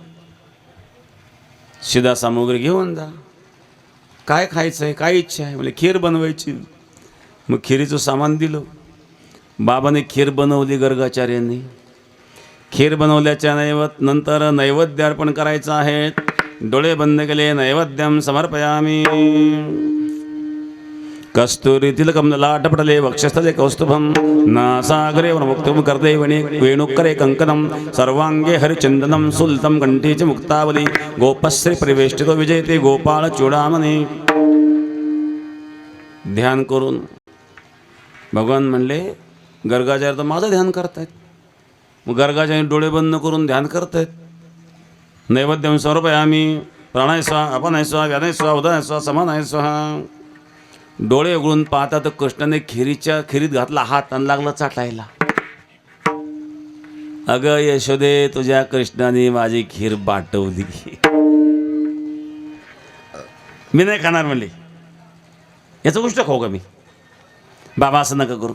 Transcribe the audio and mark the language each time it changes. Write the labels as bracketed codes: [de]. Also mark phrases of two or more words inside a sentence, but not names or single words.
[mr] शिदा सामुग्री घेऊन जा. काय खायचं आहे काय इच्छा आहे म्हणजे खीर बनवायची. मग खिरीचं सामान दिलं. बाबाने खीर बनवली गर्गाचार्यांनी. खीर बनवल्याच्या नंतर नैवेद्य अर्पण करायचं आहे. डोळे बंद केले. [sa] नैवेद्यम समर्पयामी. कस्तुरी तिलकम लाटपटले वक्षस्थले कौस्तुभम नासागरे मुक्तम कर्दैवणे वेणुकरे कंकणम सर्वांगे हरिचंदनम सुलतम कंठी च मुक्तावली गोपश्री परिवेष्टितो विजयते गोपाळ चूडामणी. [mr] ध्यान करून भगवान म्हणले गर्गाचार्य तर माझं ध्यान करतायत. मग गर्गाचार्य डोळे बंद करून ध्यान करतायत. [sa] नैवेद्यम समर्पयामी. प्राणाय स्वाहा अपनाय स्वाहा व्यानाय स्वाहा उदानाय स्वाहा समानाय स्वाहा. [mr] डोळे उघडून पाहता तर कृष्णाने खिरीत घातला हात आणि लागला चाटायला. अगं यशोदे तुझ्या कृष्णाने माझी खीर बाटवली. मी नाही खाणार म्हणले. याचं गोष्ट खाऊ का मी. बाबा असं नका करू.